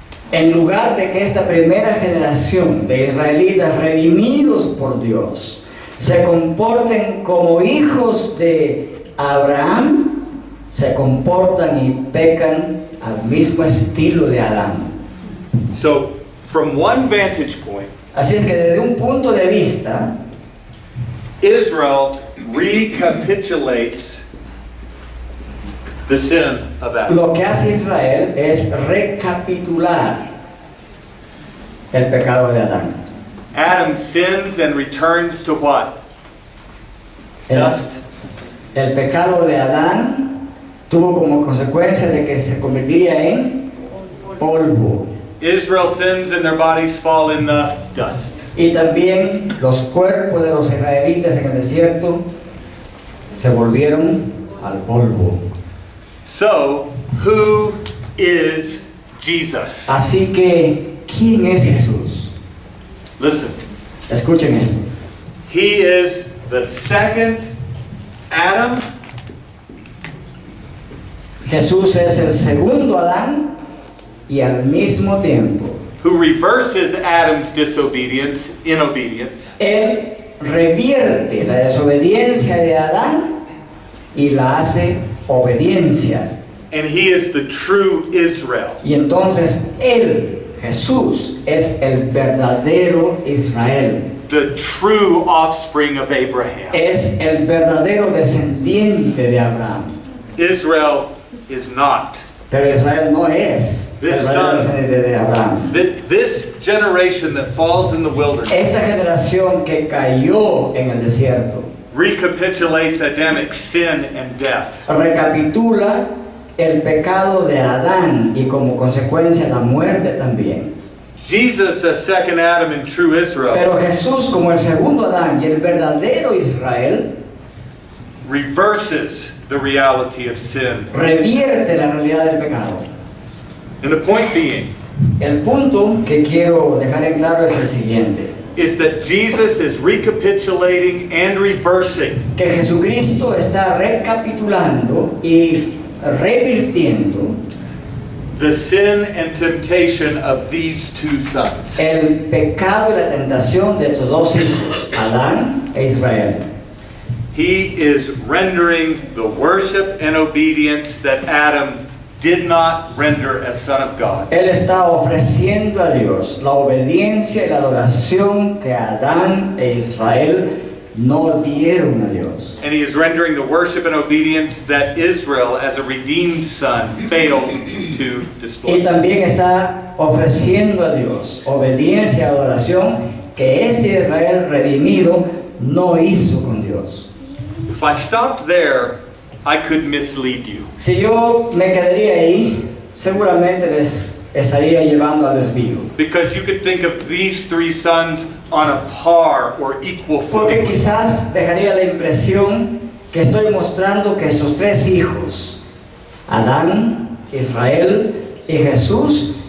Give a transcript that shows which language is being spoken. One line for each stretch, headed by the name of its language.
Spanish: En lugar de que esta primera generación de israelitas redimidos por Dios se comporten como hijos de Abraham, se comportan y pecan al mismo estilo de Adán.
English: So, from one vantage point,
Spanish: Así es que desde un punto de vista,
English: Israel recapitulates the sin of Adam.
Spanish: lo que hace Israel es recapitular el pecado de Adán.
English: Adam sins and returns to what?
Spanish: El,
English: Dust.
Spanish: el pecado de Adán tuvo como consecuencia de que se convertiría en polvo.
English: Israel sins and their bodies fall in the dust.
Spanish: Y también los cuerpos de los israelitas en el desierto se volvieron al polvo.
English: So, who is Jesus?
Spanish: Así que, ¿quién es Jesús?
English: Listen,
Spanish: Escuchen esto.
English: he is the second Adam,
Spanish: Jesús es el segundo Adán y al mismo tiempo
English: who reverses Adam's disobedience in obedience,
Spanish: Él revierte la desobediencia de Adán y la hace obediencia.
English: and he is the true Israel.
Spanish: Y entonces Él, Jesús, es el verdadero Israel.
English: The true offspring of Abraham.
Spanish: Es el verdadero descendiente de Abraham.
English: Israel is not.
Spanish: Pero Israel no es el
English: This
Spanish: verdadero
English: son-
Spanish: descendiente de Abraham.
English: This generation that falls in the wilderness
Spanish: Esta generación que cayó en el desierto
English: recapitulates Adamic sin and death.
Spanish: recapitula el pecado de Adán y como consecuencia la muerte también.
English: Jesus, as second Adam and true Israel,
Spanish: Pero Jesús, como el segundo Adán y el verdadero Israel,
English: reverses the reality of sin.
Spanish: revierte la realidad del pecado.
English: And the point being
Spanish: El punto que quiero dejar en claro es el siguiente:
English: is that Jesus is recapitulating and reversing
Spanish: que Jesucristo está recapitulando y revirtiendo
English: the sin and temptation of these two sons.
Spanish: el pecado y la tentación de estos dos hijos, Adán e Israel.
English: He is rendering the worship and obedience that Adam did not render as Son of God.
Spanish: Él está ofreciendo a Dios la obediencia y la adoración que Adán e Israel no dieron a Dios.
English: And he is rendering the worship and obedience that Israel, as a redeemed son, failed to
Spanish: Y
English: display.
Spanish: también está ofreciendo a Dios obediencia y adoración que este Israel redimido no hizo con Dios.
English: If I stopped there, I could mislead you.
Spanish: Si yo me quedaría ahí, seguramente les estaría llevando al desvío.
English: Because you could think of these three sons on a par or equal
Spanish: Porque
English: footing.
Spanish: quizás dejaría la impresión que estoy mostrando que estos tres hijos, Adán, Israel y Jesús,